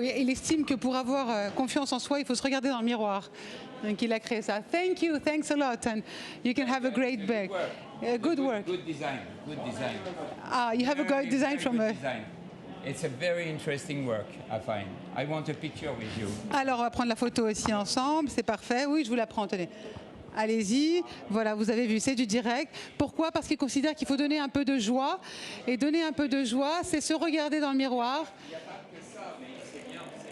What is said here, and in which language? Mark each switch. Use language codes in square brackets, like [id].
[fr] Il estime que pour avoir confiance en soi, il faut se regarder dans le miroir. Donc il a créé ça. [en] Thank you, thanks a lot, and you can have a great back. Good work. Good design. Good design. Ah, you have a great design from a... It's a very interesting work, I find. I want a picture with you. [fr] Alors, on va prendre la photo aussi ensemble, c'est parfait. Oui, je vous la prends, tenez. Allez-y, voilà, vous avez vu, c'est du direct. Pourquoi? Parce qu'il considère qu'il faut donner un peu de joie. Et donner un peu de joie, c'est se regarder dans le miroir. Il n'y a pas que ça, mais c'est bien.